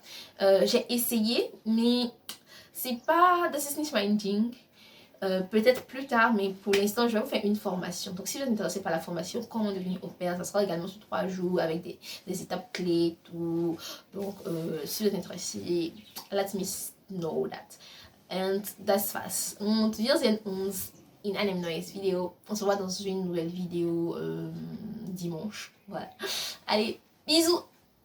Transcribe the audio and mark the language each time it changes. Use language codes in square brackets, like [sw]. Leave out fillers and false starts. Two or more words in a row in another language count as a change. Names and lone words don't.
[fr] J'ai essayé, mais c'est pas de [en] business minding. [fr] Peut-être plus tard, mais pour l'instant, je vais vous faire une formation. Donc, si vous êtes intéressé par la formation, comment devenir au pair, ça sera également sur 3 jours avec des étapes clés, tout. Donc, si vous êtes intéressé, [en] let me know that. [de] And das war's. Und wir sehen uns in einem neuen Video. [fr] On se voit dans une nouvelle vidéo dimanche. Voilà. Allez, bisous!